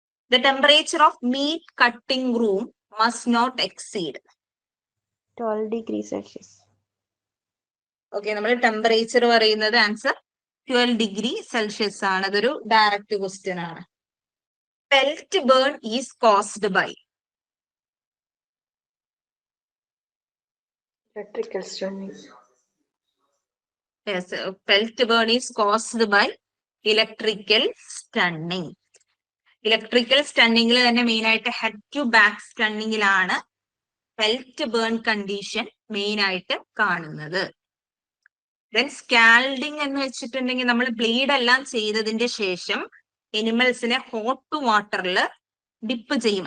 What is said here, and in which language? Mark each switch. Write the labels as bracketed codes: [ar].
[en] The temperature of meat cutting room must not exceed 12 degrees Celsius. [ml] Okay, നമ്മൾ temperature പറയുന്നത് answer 12 degree Celsius ആണ്. അതൊരു direct question ആണ്. [en] Pelt burn is caused by Electrical stunning. Yes, pelt burn is caused by electrical stunning. [ml] Electrical സ്റ്റണ്ണിങ്ങിൽ തന്നെ main ആയിട്ട് head to back സ്റ്റണ്ണിങ്ങിലാണ് pelt burn condition main ആയിട്ട് കാണുന്നത്. Then സ്കാൽഡിങ് എന്ന് വെച്ചിട്ടുണ്ടെങ്കിൽ നമ്മൾ ബ്ലീഡ് എല്ലാം ചെയ്തതിന്റെ ശേഷം എനിമൽസിനെ ഹോട്ട് വാട്ടറിൽ ഡിപ്പ് ചെയ്യും.